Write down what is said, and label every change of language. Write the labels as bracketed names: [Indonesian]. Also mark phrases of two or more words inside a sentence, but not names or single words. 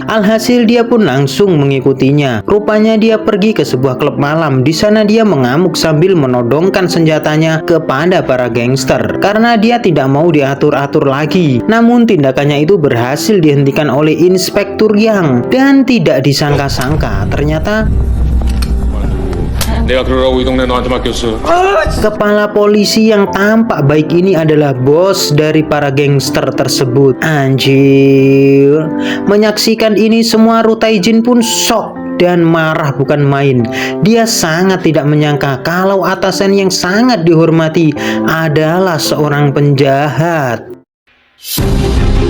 [Indonesian] Alhasil dia pun langsung mengikutinya. Rupanya dia pergi ke sebuah klub malam. Di sana dia mengamuk sambil menodongkan senjatanya kepada para gangster karena dia tidak mau diatur-atur lagi. Namun tindakannya itu berhasil dihentikan oleh Inspektur Yang dan tidak disangka-sangka ternyata [Korean] 내가 그러라고 이 동네 너한테 맡겼어. [Indonesian] kepala polisi yang tampak baik ini adalah bos dari para gangster tersebut. Anjir. Menyaksikan ini semua, ruh Taijin pun shock dan marah bukan main. Dia sangat tidak menyangka kalau atasan yang sangat dihormati adalah seorang penjahat.